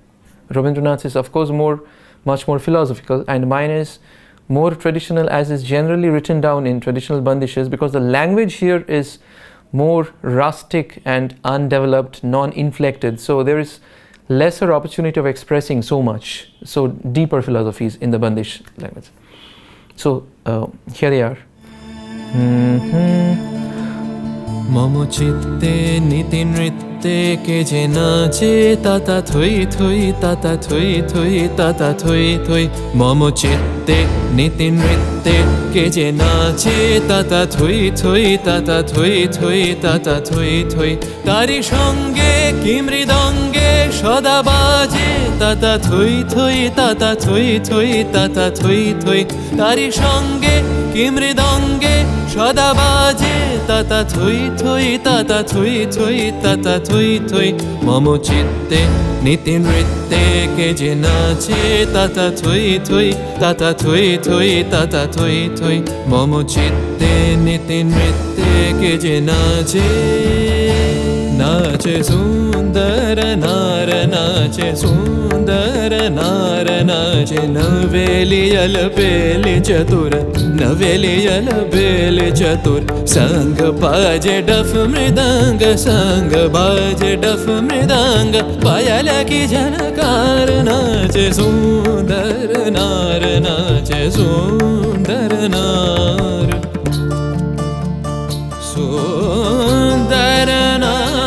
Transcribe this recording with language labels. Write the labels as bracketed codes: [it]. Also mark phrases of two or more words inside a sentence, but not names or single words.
[en] Rabindranath is of course much more philosophical, and mine is more traditional, as is generally written down in traditional bandishes, because the language here is more rustic and undeveloped, non-inflected. So there is lesser opportunity of expressing so much, so deeper philosophies in the bandish language. So here they are. [bn] মম চিত্তে নিতি নৃত্যে কে যে নাচে তাতা থৈ থৈ তাতা থৈ থৈ তাতা থৈ থৈ. মম চিত্তে নিতি নৃত্যে কে যে নাচে তাতা থৈ থৈ তাতা থৈ থৈ তাতা থৈ থৈ. তারি সঙ্গে কী মৃদঙ্গে সদা বাজে তাতা থৈ থৈ তাতা থৈ থৈ তাতা থৈ থৈ. তারি সঙ্গে কী মৃদঙ্গে সদা বাজে তাতা থৈ থৈ তাতা থৈ থৈ তাতা থৈ থৈ. মম চিত্তে নিতি নৃত্যে কে যে নাচে তাতা থৈ থৈ তাতা থৈ থৈ তাতা থৈ থৈ. মম চিত্তে নিতি নৃত্যে কে যে নাচে সুন্দর নর নাচে সুন্দর নর নাচে নবেলি অলবেলি চতুর নবেলি অলবেলি চতুর. সঙ্গ বাজে ডফ মৃদঙ্গ সঙ্গ বাজে ডফ মৃদঙ্গ পায়েলা কি ঝনকার নাচে সুন্দর নর নাচে সুন্দর নর সুন্দর নর.